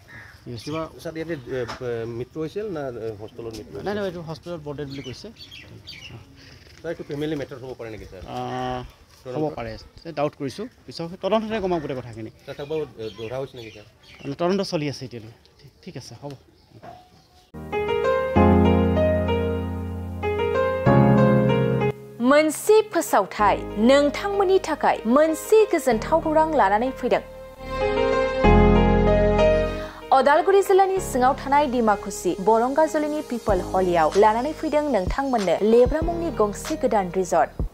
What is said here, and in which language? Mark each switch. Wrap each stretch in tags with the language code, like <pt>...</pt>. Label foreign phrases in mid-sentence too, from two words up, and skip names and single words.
<as>কিবা স্যাৰ ইয়াতে মৃত্যু হৈছিল না হস্পিটেলত মৃত্যু নাই এইটো হস্পিটেলত বৰ্ডেড বুলি কৈছে স্যাৰ এইটো ফেমিলি মেটাৰ হ'ব পাৰে নেকি স্যাৰ হ'ব পাৰে ডাউট কৰিছোঁ পিছত তদন্ততে গম পাম গোটেই কথাখিনি দৌৰা হৈছে নেকি স্যাৰ তদন্ত চলি আছে এতিয়ালৈকে ঠিক আছে হ'ব</as> <brx>मोनसे फोसावथाय नोंथांमोननि थाखाय मोनसे गोजोनथाव खौरां लानानै फैदों अदालगुरि जिल्लानि सिङाव थानाय डिमाकुसि बरंगाजुलिनि पिपल हलियाव लानानै फैदों नोंथांमोननो लेब्रा मुंनि गंसे गोदान रिजर्ट</brx>